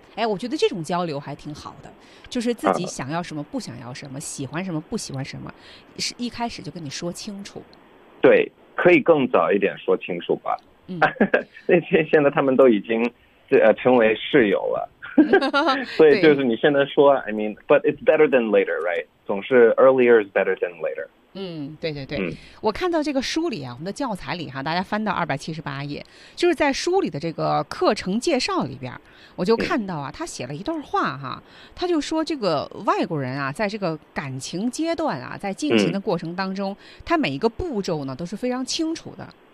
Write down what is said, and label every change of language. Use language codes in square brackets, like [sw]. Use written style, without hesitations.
[zh] 哎，我觉得这种交流还挺好的，就是自己想要什么不想要什么，喜欢什么不喜欢什么，是一开始就跟你说清楚。对，可以更早一点说清楚吧。嗯，那现在他们都已经成为室友了。所以就是你现在说 [en] I mean but it's better than later right， [zh] 总是 [en] earlier is better than later。 [zh] 嗯，对对对，嗯，我看到这个书里啊，我们的教材里哈，大家翻到278页，就是在书里的这个课程介绍里边，我就看到啊，他写了一段话哈，他就说这个外国人啊在这个感情阶段啊，在进行的过程当中，他每一个步骤呢都是非常清楚的，